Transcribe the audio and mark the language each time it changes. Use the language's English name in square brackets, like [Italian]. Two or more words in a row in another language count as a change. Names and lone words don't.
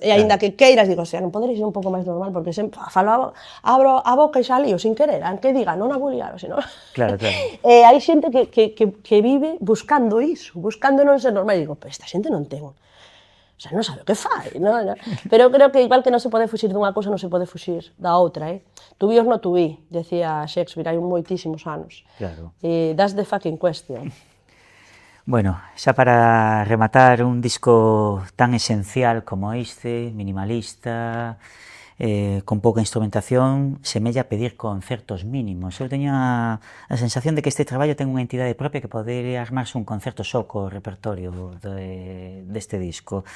[Galician] E aínda que queiras, digo, xa, non podería ser un pouco máis normal, porque sempre falo, abro a boca e xa lío, [Spanish] sin querer, aunque diga, [Galician] non a vou liar, senón... Claro, claro. E hai xente que vive buscando iso, buscando non ser normal, e digo, pero esta xente non ten... [Spanish] O sea, [Galician] non sabe o que fai, non? Pero creo que igual que non se pode fuxir dunha cousa, non se pode fuxir da outra, [English] To be or not to be, [Galician] decía Shakespeare, hai moitísimos anos. Claro. [English] E that's the fucking question. [Galician] Bueno, xa para rematar, un disco tan esencial como este, minimalista, con pouca instrumentación, semella pedir concertos mínimos. Eu teño a sensación de que este traballo ten unha entidade propia que podería armarse un concerto só co repertorio deste disco.